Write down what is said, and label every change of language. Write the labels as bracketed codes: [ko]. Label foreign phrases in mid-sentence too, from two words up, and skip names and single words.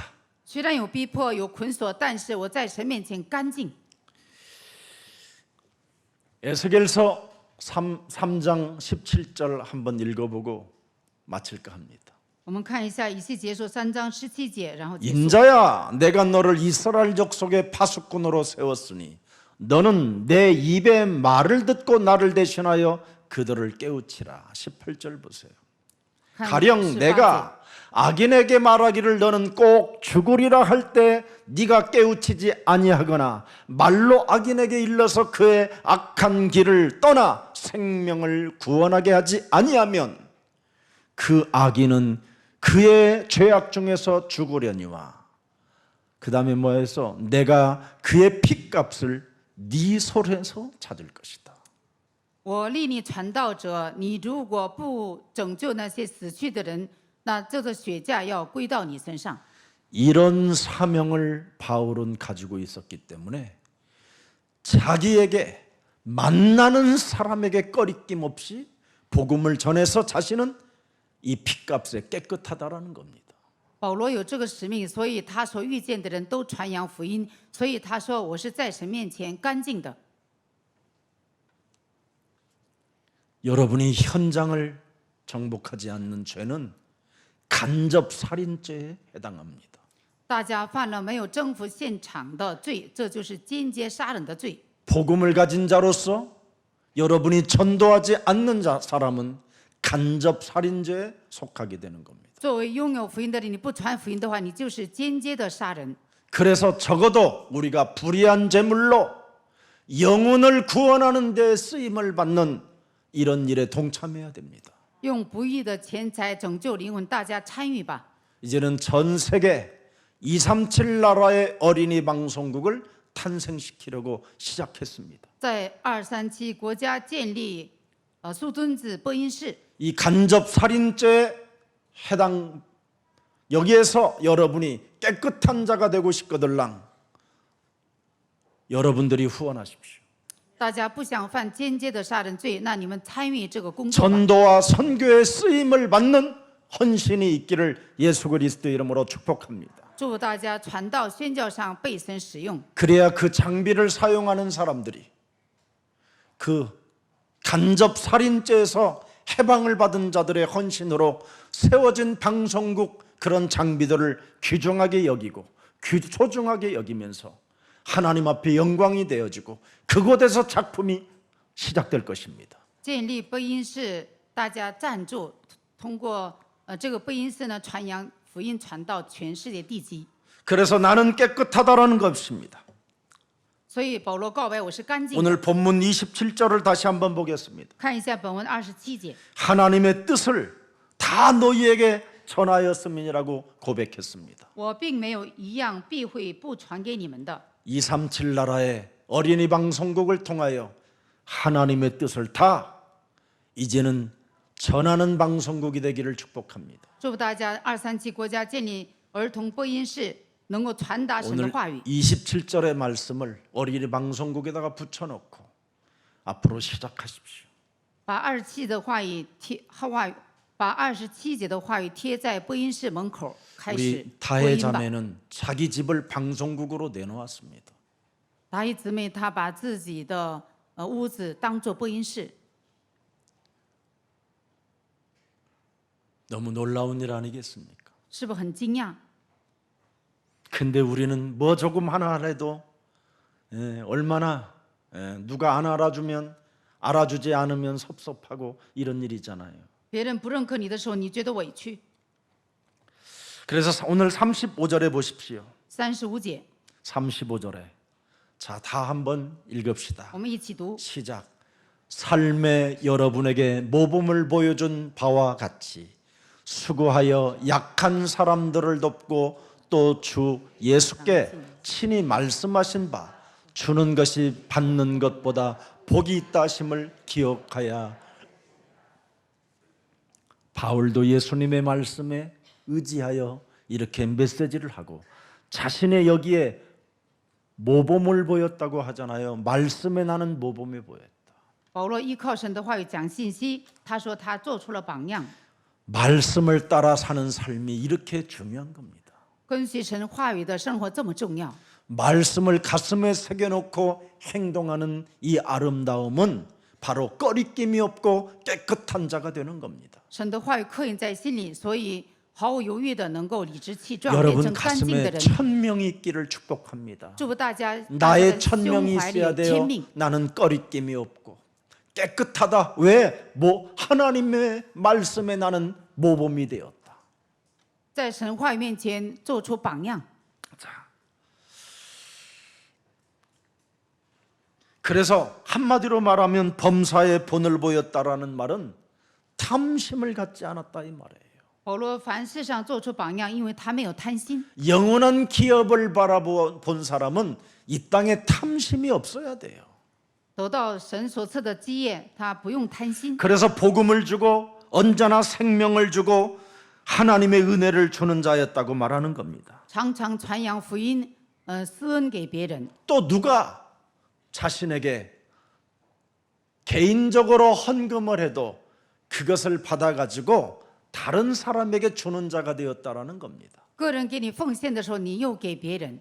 [zh] 虽然有逼迫有捆锁，但是我在神面前干净。 [ko] 에스겔서 3장 17절 한번 읽어보고 마칠까 합니다. [zh] 我们看一下以西结书3章17节，然后结束。 [ko] 인자야 내가 너를 이스라엘 족속의 파수꾼으로 세웠으니 너는 내 입의 말을 듣고 나를 대신하여 그들을 깨우치라. 18절 보세요. [zh] 看 [ko] 가령 [zh] 18节 [ko] 내가 악인에게 말하기를 너는 꼭 죽으리라 할 때 네가 깨우치지 아니하거나 말로 악인에게 일러서 그의 악한 길을 떠나 생명을 구원하게 하지 아니하면 그 악인은 그의 죄악 중에서 죽으려니와 그 다음에 뭐해서 내가 그의 핏값을 네 손에서 찾을 것이다. [zh] 我立你传道者，你如果不拯救那些死去的人，那这个血价要归到你身上。 [ko] 이런 사명을 바울은 가지고 있었기 때문에 자기에게 만나는 사람에게 꺼리낌 없이 복음을 전해서 자신은 이 핏값에 깨끗하다라는 겁니다. [zh] 保罗有这个使命，所以他所遇见的人都传扬福音，所以他说：“我是在神面前干净的。” [ko] 여러분이 현장을 정복하지 않는 죄는 간접 살인죄에 해당합니다. [zh] 大家犯了没有征服现场的罪，这就是间接杀人的罪。 [ko] 복음을 가진 자로서 여러분이 전도하지 않는 사람은 간접 살인죄에 속하게 되는 겁니다. [zh] 作为拥有福音的人，你不传福音的话，你就是间接的杀人。 [ko] 그래서 적어도 우리가 불의한 제물로 영혼을 구원하는 데 쓰임을 받는 이런 일에 동참해야 됩니다. [zh] 用不义的钱财拯救灵魂，大家参与吧。 [ko] 이제는 전 세계 237 나라의 어린이 방송국을 탄생시키려고 시작했습니다. [zh] 在237国家建立树墩子播音室。 [ko] 이 간접 살인죄에 해당 여기에서 여러분이 깨끗한 자가 되고 싶거들랑 여러분들이 후원하십시오. [zh] 大家不想犯间接的杀人罪，那你们参与这个工作吧。 [ko] 전도와 선교의 쓰임을 받는 헌신이 있기를 예수 그리스도 이름으로 축복합니다. [zh] 祝福大家传道宣教上被神使用。 [ko] 그래야 그 장비를 사용하는 사람들이 그 간접 살인죄에서 해방을 받은 자들의 헌신으로 세워진 방송국 그런 장비들을 귀중하게 여기고 소중하게 여기면서 하나님 앞에 영광이 되어지고 그곳에서 작품이 시작될 것입니다. [zh] 建立播音室，大家赞助，通过这个播音室呢，传扬福音传到全世界地基。 [ko] 그래서 나는 깨끗하다라는 것입니다. [zh] 所以保罗告白我是干净的。 [ko] 오늘 본문 27절을 다시 한번 보겠습니다. [zh] 看一下本文27节， [ko] 하나님의 뜻을 다 너희에게 전하였음이라고 고백했습니다. [zh] 我并没有一样避讳不传给你们的。 [ko] 237 나라의 어린이 방송국을 통하여 하나님의 뜻을 다 이제는 전하는 방송국이 되기를 축복합니다. [zh] 祝福大家237国家建立儿童播音室，能够传达神的 [ko] 오늘 [zh] 话语。 [ko] 27절의 말씀을 어린이 방송국에다가 붙여놓고 앞으로 시작하십시오. [zh] 把27的话语贴把27节的话语贴在播音室门口，开始 [ko] 우리 [zh] 播 [ko] 다혜 [zh] 音吧。 [ko] 자매는 자기 집을 방송국으로 내놓았습니다. [zh] 达一姊妹她把自己的屋子当做播音室， [ko] 너무 놀라운 일 아니겠습니까? [zh] 是不是很惊讶？ [ko] 근데 우리는 뭐 조금 하나 해도 얼마나 누가 안 알아주면 알아주지 않으면 섭섭하고 이런 일이잖아요. [zh] 别人不认可你的时候，你觉得委屈。 [ko] 그래서 오늘 35절에 보십시오. [zh] 35节， [ko] 35절에 자, 다 한번 읽읍시다. [zh] 我们一起读。 [ko] 시작. 삶의 여러분에게 모범을 보여준 바와 같이 수고하여 약한 사람들을 돕고 또 주 예수께 친히 말씀하신 바 주는 것이 받는 것보다 복이 있다 하심을 기억하야. 바울도 예수님의 말씀에 의지하여 이렇게 메시지를 하고 자신의 여기에 모범을 보였다고 하잖아요. 말씀에 나는 모범이 보였다. [zh] 保罗依靠神的话语讲信息，他说他做出了榜样。 [ko] 말씀을 따라 사는 삶이 이렇게 중요한 겁니다. [zh] 跟随神话语的生活这么重要。 [ko] 말씀을 가슴에 새겨놓고 행동하는 이 아름다움은 바로 꺼리낌이 없고 깨끗한 자가 되는 겁니다. [zh] 神的话语刻印在心里，所以毫无犹豫的能够理直气壮，变 [ko] 여러분 [zh] 成干净的 [ko] 가슴에 [zh] 人。 [ko] 천명이 있기를 축복합니다. [zh] 祝福大家，大家 [ko] 나의 [zh] 的 [ko] 천명이 [zh] 胸怀里 [ko] 있어야 [zh] 有 [ko] 돼요. [zh] 天命。 [ko] 나는 꺼리낌이 없고 깨끗하다. 왜? 하나님의 말씀에 나는 모범이 되었다. [zh] 在神话语面前做出榜样。 [ko] 자, 그래서 한마디로 말하면 범사에 본을 보였다라는 말은 탐심을 갖지 않았다 이 말이에요. [zh] 保罗凡事上做出榜样，因为他没有贪心。 [ko] 영원한 기업을 바라본 사람은 이 땅에 탐심이 없어야 돼요. [zh] 得到神所赐的基业，他不用贪心。 [ko] 그래서 복음을 주고 언제나 생명을 주고 하나님의 은혜를 주는 자였다고 말하는 겁니다. [zh] 常常传扬福音，施恩给别人。 [ko] 또 누가 자신에게 개인적으로 헌금을 해도 그것을 받아가지고 다른 사람에게 주는 자가 되었다라는 겁니다. [zh] 个人给你奉献的时候，你又给别人。